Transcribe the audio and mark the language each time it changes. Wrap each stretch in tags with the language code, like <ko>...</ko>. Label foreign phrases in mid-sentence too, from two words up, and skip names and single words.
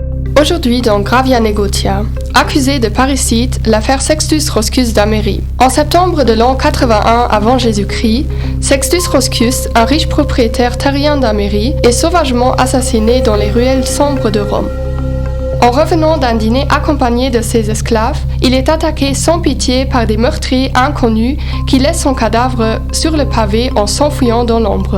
<fr>Aujourd'hui dans Gravia Negotia, accusé de parricide, l'affaire Sextus Roscius d'Amérie. En septembre de l'an 81 avant Jésus-Christ, Sextus Roscius, un riche propriétaire terrien d'Amérie, est sauvagement assassiné dans les ruelles sombres de Rome. En revenant d'un dîner accompagné de ses esclaves, il est attaqué sans pitié par des meurtriers inconnus qui laissent son cadavre sur le pavé en s'enfuyant dans l'ombre.</fr>